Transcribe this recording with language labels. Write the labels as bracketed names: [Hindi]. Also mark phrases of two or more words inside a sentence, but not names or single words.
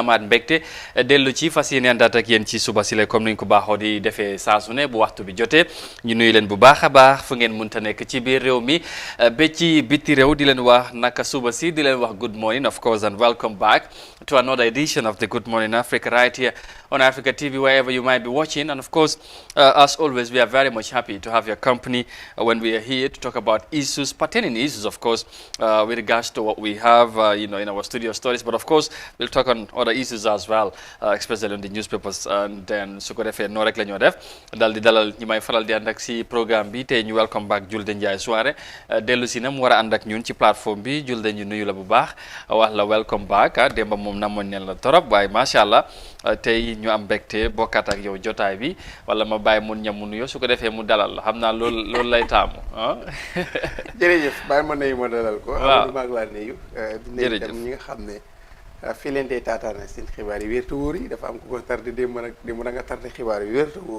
[Wolof] amaat mbégte dellu ci fas yéene àndaat ak yéen ci suba si la comme ni ñu ko baaxoo di defee saa su ne bu waxtu bi jotee ñu nuyu leen bu baax a baax fu ngeen mënta nekk ci biir réew mi ba ci biti réew di leen wax naka suba si di leen wax [English] good morning of course and welcome back to another edition of the Good Morning Africa right here on Africa TV wherever you might be watching. And of course, as always, we are very much happy to have your company when we are here to talk about issues, pertaining issues, of course, with regards to what we have, in our studio stories. But of course, we'll talk on other issues as well, especially on the newspapers. And then, [Wolof] su ko defee noo rek la ñoo def dal di dalal ñi may faral di ànd ak si programme bi tey ñu [English] welcome back [Wolof] Julde Ndiaye Soirée dellu si na mu war a ànd ak ñun ci plateforme bi Julde ñu nuyu la bu baax wax la [English] welcome back [Wolof] démba moom namoon neen la torop waaye [Arabic] ما شاء الله [Wolof] tey ñu am mbégte bokkaat ak yow jotaay bi wala ma bàyyi mun ñam mu nuyoo su ko defee mu dalal la xam naa loolu lay taamu ah. jërëjëf bàyyi ma nuyu ma dalal ko. waaw maa ngi laa nuyu. jërëjëf di nuyu ñi nga xam ne fii leen dee taataana seen xibaar yi wér te wóor yi dafa am ku ko tardé démb na nga tardé xibaar yi wér te wóor.